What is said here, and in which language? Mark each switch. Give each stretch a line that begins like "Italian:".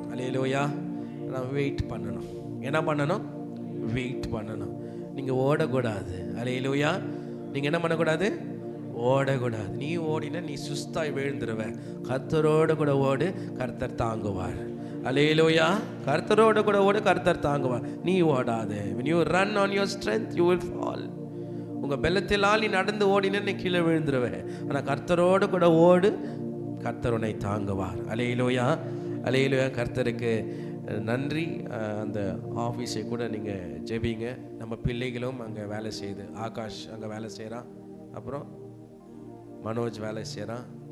Tamil: அலையிலூயா. நம்ம வெயிட் பண்ணணும். என்ன பண்ணணும்? வெயிட் பண்ணணும். நீங்கள் ஓடக்கூடாது. அலையிலூயா. நீங்கள் என்ன பண்ணக்கூடாது? ஓடக்கூடாது. நீ ஓடினா நீ சுஸ்தாய் விழுந்துருவ. கர்த்தரோடு கூட ஓடு, கர்த்தர் தாங்குவார். அலையிலூயா. கர்த்தரோடு கூட ஓடு, கர்த்தர் தாங்குவார். நீ ஓடாது.
English: when you run on your strength you will fall.
Tamil: உங்கள் பெலத்திலால் நீ நடந்து ஓடினா நீ கீழே விழுந்துருவேன். ஆனால் கர்த்தரோடு கூட ஓடு, கர்த்தர் உன்னை தாங்குவார். அலையிலூயா. அலையிலூயா. கர்த்தருக்கு நன்றி. அந்த ஆஃபீஸை கூட நீங்கள் ஜெபிங்க. நம்ம பிள்ளைகளும் அங்கே வேலை செய்யுது. ஆகாஷ் அங்கே வேலை செய்கிறான், அப்புறம் மனோஜ் வேலை செய்கிறான்.